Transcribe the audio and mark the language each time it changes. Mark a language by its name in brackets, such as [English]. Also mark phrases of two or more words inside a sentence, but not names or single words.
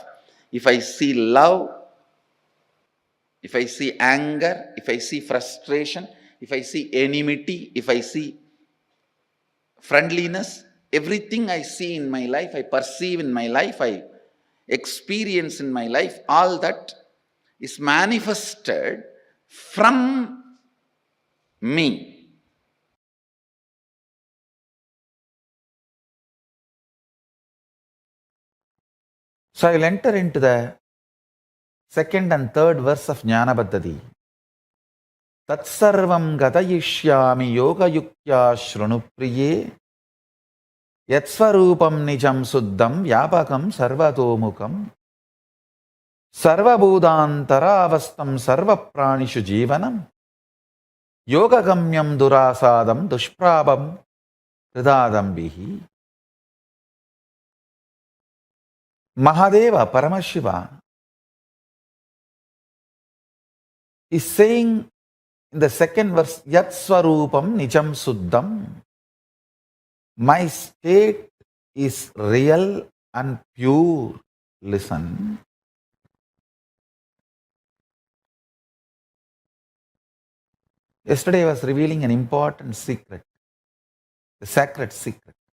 [English] If I see love, if I see anger, if I see frustration, if I see enmity, if I see friendliness, everything I see in my life, I perceive in my life, I experience in my life, all that is manifested from me. So I will enter into the second and third verse of Jnana Paddhati. [Sanskrit] Tatsarvam gatayishyami yoga yuktya shrunupriye yatsvarupam nijam suddham vyapakam sarvatomukam sarvabhudantaravastam sarvapranishu jivanam yogagamyam durasadam dushprabam hridadambihi. [English] Mahadeva, Paramashiva, is saying in the second verse, [Sanskrit] Yat Swarupam Nijam Suddham, [English] my state is real and pure. Listen. Yesterday I was revealing an important secret, the sacred secret.